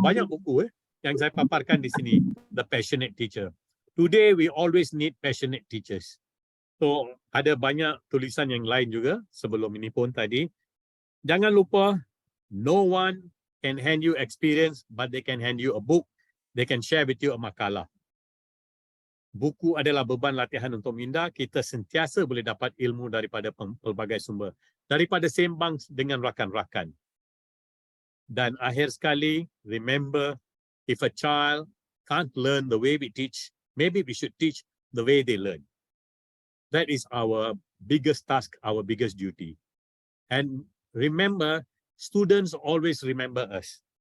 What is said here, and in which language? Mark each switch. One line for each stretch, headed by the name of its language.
Malay: Banyak buku yang saya paparkan di sini, The Passionate Teacher.
English: Today we always need passionate teachers.
Malay: So ada banyak tulisan yang lain juga sebelum ini pun tadi. Jangan lupa,
English: no one can hand you experience, but they can hand you a book. They can share with you a makalah.
Malay: buku adalah beban latihan untuk minda, kita sentiasa boleh dapat ilmu daripada pelbagai sumber, daripada sembang dengan rakan-rakan. Dan akhir sekali,
English: remember, if a child can't learn the way we teach, maybe we should teach the way they learn. That is our biggest task, our biggest duty. And remember, students always remember us.